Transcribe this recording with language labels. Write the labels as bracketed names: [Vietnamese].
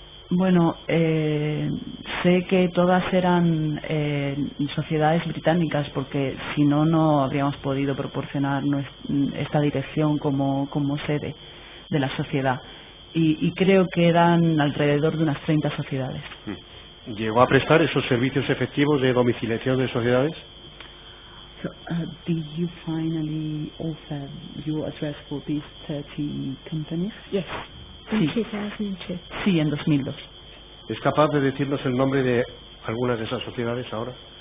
[Spanish] Bueno, sé que todas eran sociedades británicas porque si no, no habríamos podido proporcionar esta dirección como sede de la sociedad. Y creo que eran alrededor de unas 30 sociedades. ¿Llegó a prestar esos servicios efectivos de domiciliación de sociedades? [English] So, did you finally offer your address for these 30 companies? Yes, in 2002. [Spanish] Sí, en 2002. ¿Es capaz de decirnos el nombre de algunas de esas sociedades ahora?